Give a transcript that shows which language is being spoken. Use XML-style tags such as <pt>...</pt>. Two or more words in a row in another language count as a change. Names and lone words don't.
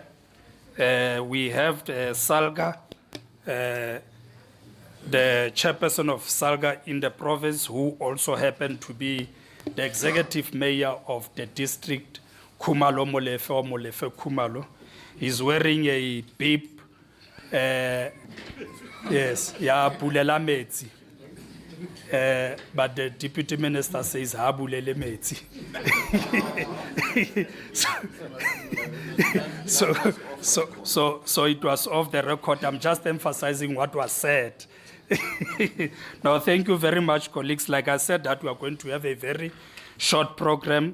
<en>We have the Salga, the chairperson of Salga in the province, who also happened to be the executive mayor of the district, Khumalo Molefe or Molefe Khumalo. He's wearing a bib. Yes, yeah,</en> <st>Bulela Metsi.</st> <en>But the deputy minister says,</en> <st>ha bulele metsi.</st> <en>So it was off the record. I'm just emphasizing what was said. No, thank you very much, colleagues. Like I said, that we are going to have a very short program.</en>